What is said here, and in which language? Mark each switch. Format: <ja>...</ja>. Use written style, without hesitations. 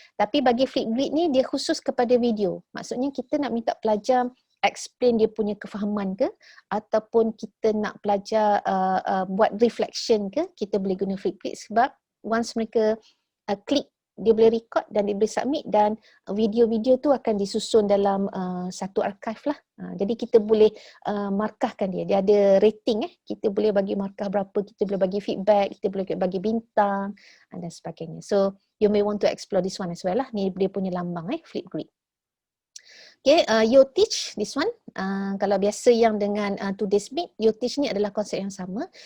<ms>Tapi bagi Flipgrid ni dia khusus kepada video. Maksudnya kita nak minta pelajar explain dia punya kefahaman ke, ataupun kita nak pelajar buat reflection ke, kita boleh guna Flipgrid sebab once mereka klik, dia boleh record dan dia boleh submit, dan video-video tu akan disusun dalam satu archive lah. Jadi kita boleh markahkan dia. Dia ada rating kita boleh bagi markah berapa, kita boleh bagi feedback, kita boleh bagi bintang dan sebagainya.</ms> <en>So you may want to explore this one as well</en> <ms>lah. Ni dia punya lambang Flipgrid. Okay, YoTeach,</ms> <en>this one.</en> <ms>Kalau biasa yang dengan Today's Meet, YoTeach ni adalah konsep yang sama.</ms>